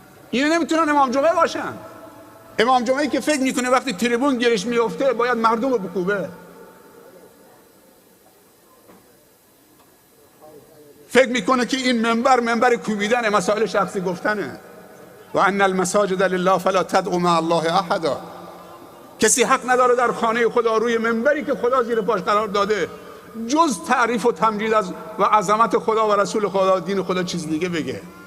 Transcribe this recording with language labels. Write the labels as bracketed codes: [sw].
[fa] اینا نمیتونن امام جمعه باشن. امام جمعه‌ای که فکر میکنه وقتی تریبون گیرش میفته باید مردم رو بکوبه. فکر میکنه که این منبر کوبیدن، مسائل شخصی گفتنه. [ar] و ان المساجد لله فلا تدعوا مع الله احدا. [fa] کسی حق نداره در خانه خدا روی منبری که خدا زیر پاش قرار داده جز تعریف و تمجید از و عظمت خدا و رسول خدا و دین خدا چیز دیگه بگه.